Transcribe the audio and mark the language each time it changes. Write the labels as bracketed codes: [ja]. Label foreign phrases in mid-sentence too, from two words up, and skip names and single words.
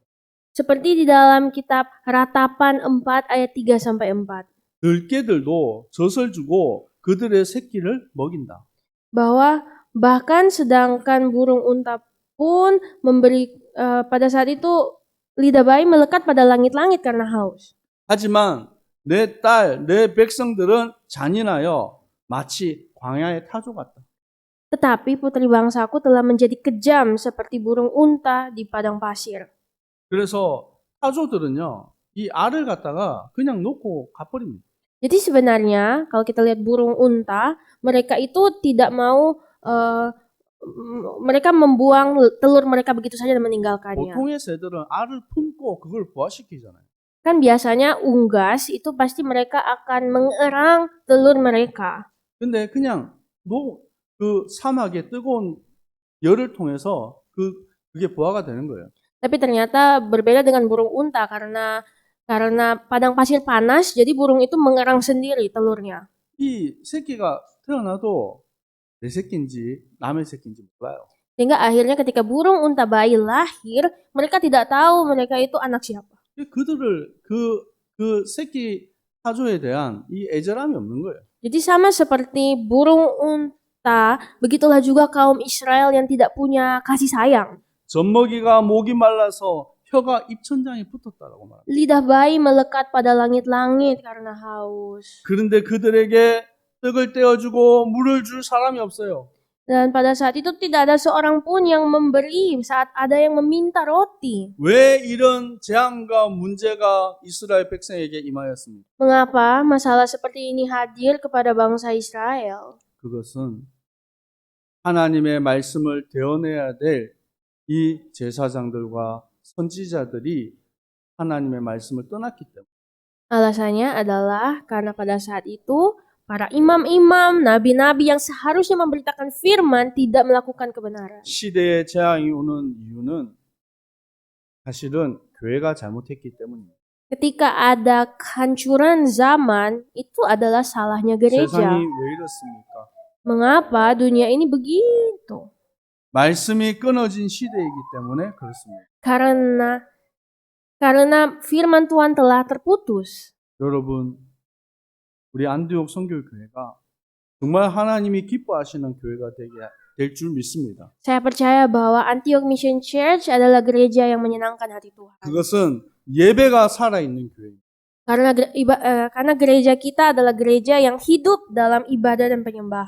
[id] Seperti di dalam kitab Ratapan 4 ayat 3 sampai 4. [ko] 들깨들도 젖을 주고 그들의 새끼를 먹인다. [id] Bahwa bahkan sedangkan burung unta pun memberi pada saat itu lidah bayi melekat pada langit-langit karena haus. [ko] 하지만 내 딸, 내 백성들은 잔인하여 마치 광야의 타조 같다. [id] Tetapi putri bangsaku telah menjadi kejam seperti burung unta di padang pasir. [ko] 그래서 타조들은요, 이 알을 갖다가 그냥 놓고 가버립니다. [id] Jadi sebenarnya kalau kita lihat burung unta, mereka itu tidak mau mereka membuang telur mereka begitu saja dan meninggalkannya. [ko] 보통의 새들은 알을 품고 그걸 부화시키잖아요. [id] Kan biasanya unggas itu pasti mereka akan mengerang telur mereka. [ko] 근데 그냥 그 사막의 뜨거운 열을 통해서 그게 부화가 되는 거예요. [id] Tapi ternyata berbeda dengan burung unta karena padang pasir panas, jadi burung itu mengerang sendiri telurnya. [ko] 이 새끼가 태어나도 내 새끼인지 남의 새끼인지 몰라요. [id] Sehingga akhirnya ketika burung unta bayi lahir, mereka tidak tahu mereka itu anak siapa. [ko] 그들을 그 새끼 타조에 대한 이 애절함이 없는 거예요. [id] Jadi sama seperti burung unta, begitulah juga kaum Israel yang tidak punya kasih sayang. [ko] 젖먹이가 목이 말라서 혀가 입천장에 붙었다라고 말합니다. [id] Lidah bayi melekat pada langit-langit karena haus. [ko] 그런데 그들에게 떡을 떼어주고 물을 줄 사람이 없어요. [id] Dan pada saat itu tidak ada seorang pun yang memberi saat ada yang meminta roti. [ko] 왜 이런 재앙과 문제가 이스라엘 백성에게 임하였습니까? [id] Mengapa masalah seperti ini hadir kepada bangsa Israel? [ko] 그것은 하나님의 말씀을 대언해야 될 이 제사장들과 선지자들이 하나님의 말씀을 떠났기 때문에. [id] Alasannya adalah karena pada saat itu para imam-imam, nabi-nabi yang seharusnya memberitakan firman tidak melakukan kebenaran. [ko] 시대의 재앙이 오는 이유는 사실은 교회가 잘못했기 때문입니다. [id] Ketika ada kehancuran zaman, itu adalah salahnya gereja. [ko] 세상이 왜 이렇습니까? [id] Mengapa dunia ini begitu? [ko] 말씀이 끊어진 시대이기 때문에 그렇습니다. [id] Karena firman Tuhan telah terputus. [ko] 여러분, 우리 안디옥 선교교회가 정말 하나님이 기뻐하시는 교회가 될 줄 믿습니다. [id] Saya percaya bahwa Antioch Mission Church adalah gereja yang menyenangkan hati Tuhan. [ko] 그것은 예배가 살아있는 교회입니다. [id] Karena gereja kita adalah gereja yang hidup dalam ibadah dan penyembahan.